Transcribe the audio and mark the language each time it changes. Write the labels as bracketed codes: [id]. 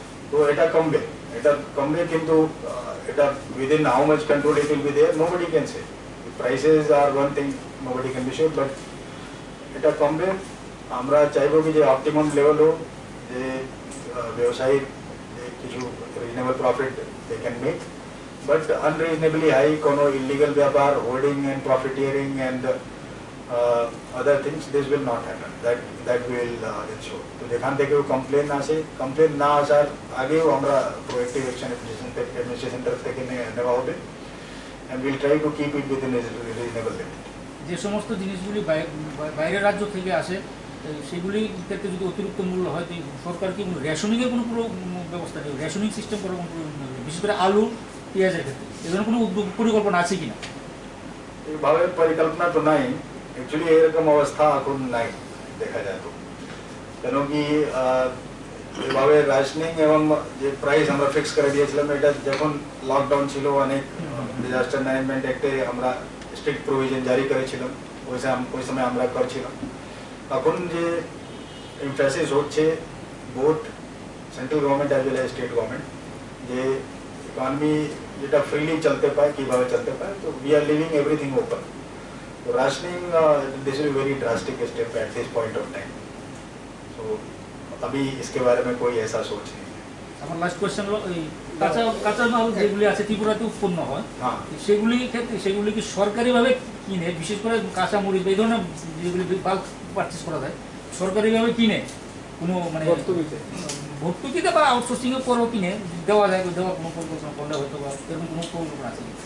[bn] তো এটা কমবে, কিন্তু এটা [en] within how much control it will be there nobody can say, the prices are one thing nobody can be sure, but [bn] এটা কমবে, আমরা চাইবো কি যে অপটিমাম লেভেল হোক, যে ব্যবসায়ীর যে কিছু reasonable profit they can make, but আনরিজনেবলি high কোনো ইলিগাল ব্যাপার, hoarding and প্রফিটিয়ারিং and [en] other things, this will not happen. That will ensure. [bn] তো যেখান থেকে কমপ্লেন আসে, কমপ্লেন না আসার আগেও আমরা প্রোঅ্যাক্টিভ অ্যাকশন অ্যাডমিনিস্ট্রেশন তরফ থেকে নেওয়া হবে, [en] and we'll try to keep it within a reasonable limit. [bn] যে সমস্ত জিনিসগুলি বাইরের রাজ্য থেকে আসে সেগুলি ক্ষেত্রে যদি অতিরিক্ত মূল্য হয় তো সরকার কি রেশনিংয়ের কোনো পুরো ব্যবস্থা নেই, রেশনিং সিস্টেম করার কোনো বিশেষ করে আলু পেঁয়াজের ক্ষেত্রে এজন্য কোনো উদ্যোগ পরিকল্পনা আছে কিনা? এইভাবে পরিকল্পনা তো নাই, অ্যাকচুয়ালি এরকম অবস্থা এখন নাই দেখা যায়। তো কেন কি এভাবে রেশনিং এবং যে প্রাইস আমরা ফিক্স করে দিয়েছিলাম, এটা যখন লকডাউন ছিল অনেক ডিজাস্টার ম্যানেজমেন্ট অ্যাক্টে আমরা স্ট্রিক্ট প্রভিশন জারি করেছিলাম, ওই সময় আমরা করছিলাম। এখন যে এমফাসিস হচ্ছে both central government as well as state government যে ইকোনমি যেটা ফ্রিলি চলতে পারে, কীভাবে চলতে পারে, তো [en] We are leaving everything open. তো rationing this is very drastic step at this point of time. [hi] तो अभी इसके बारे में कोई ऐसा सोच नहीं। [bn] আমার লাস্ট কোয়েশ্চেন হলো এই কাঁচা মাল যেগুলি আছে ত্রিপুরাতে উৎপন্ন হয় সেগুলি ক্ষেত্রে সেগুলি কি সরকারিভাবে কিনে, বিশেষ করে কাঁচা মরিচ এই ধরনের যেগুলি বাল্ক পারচেস করা যায় সরকারিভাবে কিনে কোনো মানে ভর্তুকিতে বা আউটসোর্সিংয়ের পরেও কিনে দেওয়া যায়, দেওয়ার কোনো পরিকল্পনা করলে হয়তো বা এরকম কোনো পরিকল্পনা আছে?